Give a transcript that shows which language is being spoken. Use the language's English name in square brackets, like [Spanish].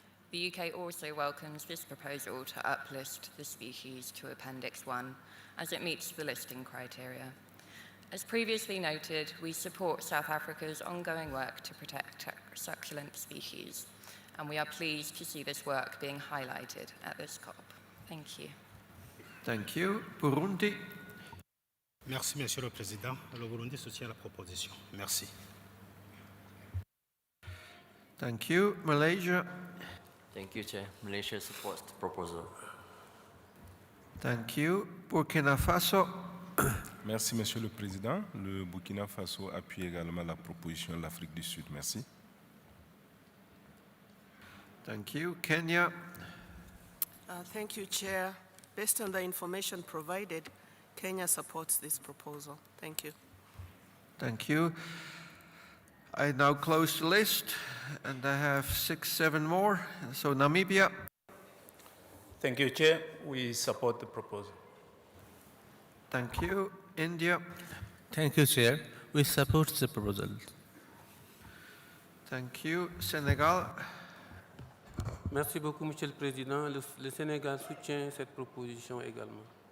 [English] The UK also welcomes this proposal to uplist the species to Appendix I, as it meets the listing criteria. As previously noted, we support South Africa's ongoing work to protect succulent species, and we are pleased to see this work being highlighted at this COP. Thank you. Thank you. Burundi. [French] Merci, Monsieur le Président. Le Burundi soutient la proposition. Merci. [English] Thank you. Malaysia. Thank you, Chair. Malaysia supports the proposal. Thank you. Burkina Faso. [French] Merci, Monsieur le Président. Le Burkina Faso appuie également la proposition de l'Afrique du Sud. Merci. [English] Thank you. Kenya. Thank you, Chair. Based on the information provided, Kenya supports this proposal. Thank you. Thank you. I now close the list, and I have 6, 7 more. So Namibia. Thank you, Chair. We support the proposal. Thank you. India. Thank you, Chair. We support the proposal. Thank you. Senegal. [French] Merci beaucoup, Monsieur le Président. Le Sénégal soutient cette proposition également.